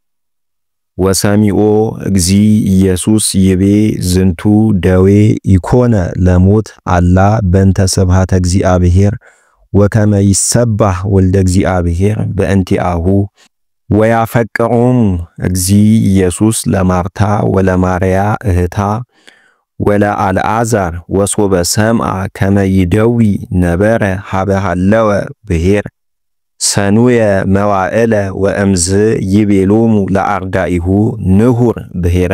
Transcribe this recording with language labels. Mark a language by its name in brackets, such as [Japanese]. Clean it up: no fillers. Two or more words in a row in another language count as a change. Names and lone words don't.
[Geez] ወሰሚኦ እግዚ ኢየሱስ ይቤ ዝንቱ ደዌ ኢኮነ ለሞት አላ በእንተ ስብሐተ እግዚአብሔር ወከመ ይሰባህ ወልደ እግዚአብሔር በእንቲአሁ ወያፈቅሮሙ እግዚ ኢየሱስ ለማርታ ወለማርያ እህታ ወለአልዓዛር ወሶበ ሰምዐ ከመ ይደዊ ነበረ ሀበ ሃለወ ብሔር ሰኑየ መዋዕለ ወእምዝ ይቤሎሙ ለአርዳኢሁ ንሁር ብሔረ